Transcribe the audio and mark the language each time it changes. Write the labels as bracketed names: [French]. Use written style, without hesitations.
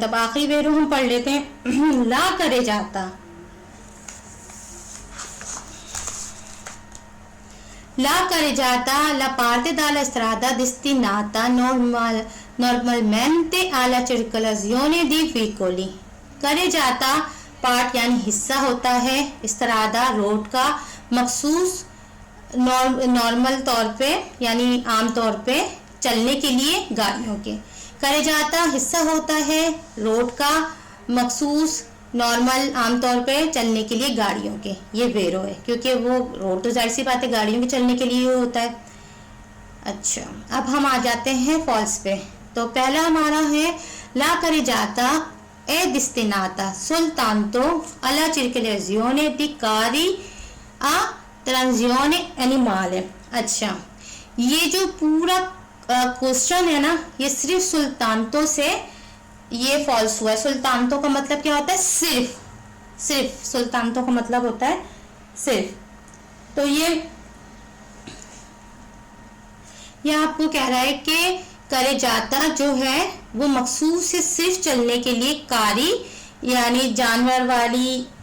[Hindi] तब आखिरी वेरो हम पढ़ लेते हैं। ला करे जाता, la करे जाता [Italian] la parte dalla strada destinata normalmente alla circolazione di veicoli, [Hindi] करे जाता पार्ट यानी हिस्सा होता है इस्तरादा रोड का, मखसूस नॉर्मल तौर पे यानी आम तौर पे चलने के लिए गाड़ियों के। करे जाता हिस्सा होता है रोड का, मखसूस नॉर्मल आमतौर पे चलने के लिए गाड़ियों के, ये वेरो है, क्योंकि वो रोड तो जाहिर सी बात है गाड़ियों के चलने के लिए होता है। अच्छा, अब हम आ जाते हैं फॉल्स पे। तो पहला हमारा है [Italian] ला करे जाता ए destinata soltanto alla circolazione di carri a trazione animale। [Hindi] अच्छा, ये जो पूरा क्वेश्चन है ना, ये सिर्फ सुल्तानतो से ये फॉल्स हुआ है। सुल्तानतो का मतलब क्या होता है, सिर्फ सुल्तानतो का मतलब होता है सिर्फ। तो ये आपको कह रहा है कि करे जाता जो है वो मखसूस से सिर्फ चलने के लिए कारी यानी जानवर वाली